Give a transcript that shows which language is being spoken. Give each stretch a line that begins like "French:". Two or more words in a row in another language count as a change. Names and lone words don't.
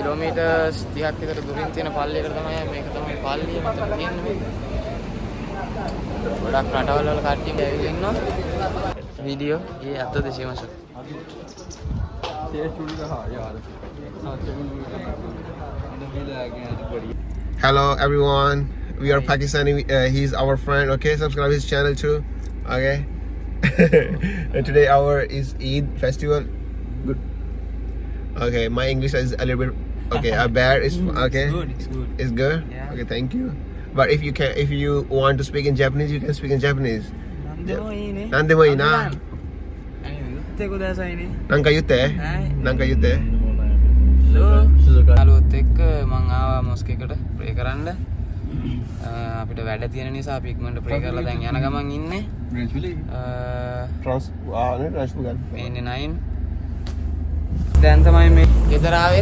Sinhala: කිලෝමීටර්ස් 30ක් විතර දුරින් තියෙන පල්ලියකට තමයි මේක තමයි පල්ලිය මෙතන තියෙන්නේ. ගොඩක් රටවල් වල කට්ටිය ඇවිල්ලා ඉන්නවා. වීඩියෝ ये आता देशी माशा
English: Hello everyone. We are Pakistani. He's our friend. Okay, subscribe his channel too. Okay. And today our is Eid festival. Good. Okay, my English is a little bit okay. Bad is okay. It's good. It's good. Yeah. Okay, thank you. But if you want to speak in Japanese, you can speak in Japanese.
Japanese: なんでもいいな。なんか言って? なんか言って?
Sinhala: යාළුවොත් එක්ක මං ආවා මොස්ක් එකට ප්‍රේ කරන්න. අපිට වැඩ තියෙන නිසා අපි ඉක්මනට ප්‍රේ කරලා දැන් යන ගමන් ඉන්නේ. මේ ඉන්නේ 9. දැන් තමයි මේ ගෙදර ආවේ.